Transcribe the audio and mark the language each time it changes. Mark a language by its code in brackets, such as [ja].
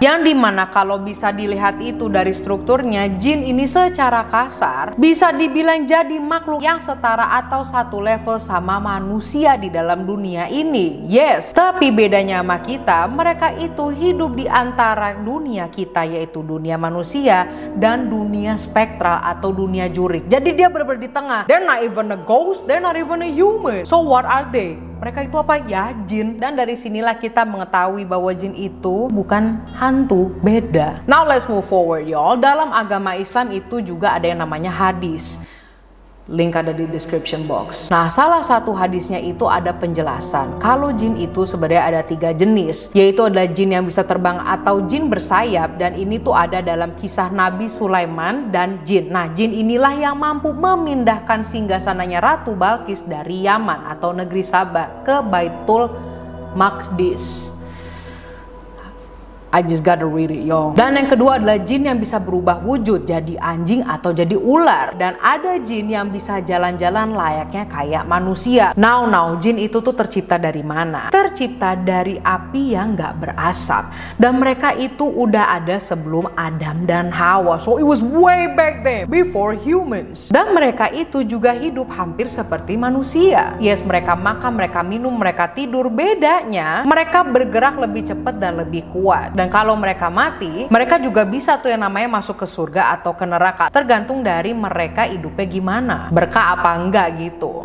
[id] Yang dimana kalau bisa dilihat itu dari strukturnya, jin ini secara kasar bisa dibilang jadi makhluk yang setara atau satu level sama manusia di dalam dunia ini. Yes, tapi bedanya sama kita, mereka itu hidup di antara dunia kita, yaitu dunia manusia, dan dunia spektral atau dunia jurik. Jadi dia benar-benar di tengah. [en] They're not even a ghost, they're not even a human. [id] So what are they? Mereka itu apa? Ya, jin. Dan dari sinilah kita mengetahui bahwa jin itu bukan hantu, beda. Now let's move forward y'all. Dalam agama Islam itu juga ada yang namanya hadis. Link ada di description box. Nah, salah satu hadisnya itu ada penjelasan kalau jin itu sebenarnya ada 3 jenis, yaitu adalah jin yang bisa terbang atau jin bersayap, dan ini tuh ada dalam kisah Nabi Sulaiman dan jin. Nah, jin inilah yang mampu memindahkan singgasananya Ratu Balkis dari Yaman atau negeri Sabah ke Baitul Maqdis. [en] I just gotta read it, y'all. [id] Dan yang kedua adalah jin yang bisa berubah wujud jadi anjing atau jadi ular. Dan ada jin yang bisa jalan-jalan layaknya kayak manusia. Now, jin itu tuh tercipta dari mana? Tercipta dari api yang gak berasap. Dan mereka itu udah ada sebelum Adam dan Hawa. [en] So it was way back then, before humans. [id] Dan mereka itu juga hidup hampir seperti manusia. Yes, mereka makan, mereka minum, mereka tidur. Bedanya, mereka bergerak lebih cepat dan lebih kuat. Dan kalau mereka mati, mereka juga bisa tuh yang namanya masuk ke surga atau ke neraka. Tergantung dari mereka hidupnya gimana, berkah apa enggak gitu.